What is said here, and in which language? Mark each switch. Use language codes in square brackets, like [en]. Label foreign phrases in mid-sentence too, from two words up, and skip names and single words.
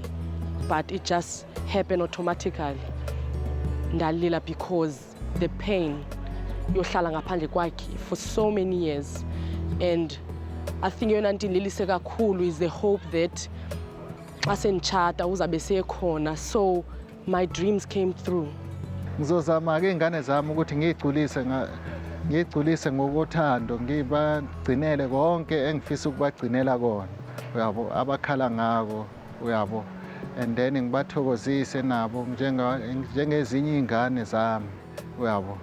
[en] But it just happened automatically. Ndalila because the pain [xh] yohlala ngaphandle kwakhe [en] for so many years. And I think [xh] yona nto indililise kakhulu [en] is the hope that [xh] xa senditshata uzabe sekhona. [en] So my dreams came through. [zu] Ngizozama ke ingane zami ukuthi ngigculise ngokuthando ngibagcinele konke engifisa ukubagcinela kona. Uyabo abakhala ngako uyabo. [en] And then [zu] ngibathokozise nabo njengezinye izingane zami uyabo.